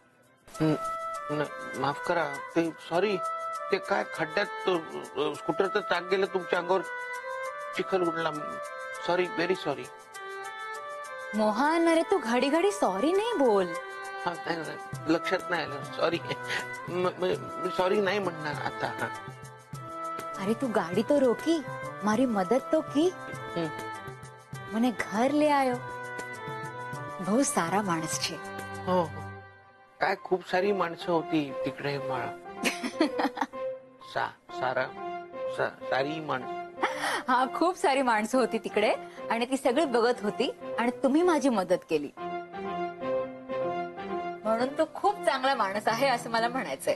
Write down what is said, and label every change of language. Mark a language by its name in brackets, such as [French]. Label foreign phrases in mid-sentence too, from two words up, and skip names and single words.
[Marathi] माफ करा, ते सॉरी, ते काय खड्ड्यात स्कूटरचं चाक गेलं, तुमच्या अंगावर चिखल उडला. सॉरी, [English] very sorry. [Marathi] मोहन, अरे तू घडी घडी सॉरी नाही बोल. हा, नाही, लक्षात नाही आलं. सॉरी. मी सॉरी नाही म्हणणार आता. हा. [Hindi] अरे तू गाड़ी तो रोकी, मारी मदद तो की. [Gujarati] મને ઘર લે આયો. બહુત સારા માણસ છે. [Marathi] हो, काय खूप सारी माणसं होती तिकडे. सारी माणसं. हा, खूप सारी माणसं होती तिकडे आणि ती सगळी बघत होती आणि तुम्ही माझी मदत केली. म्हणून तो खूप चांगला माणूस आहे असं मला म्हणायचंय.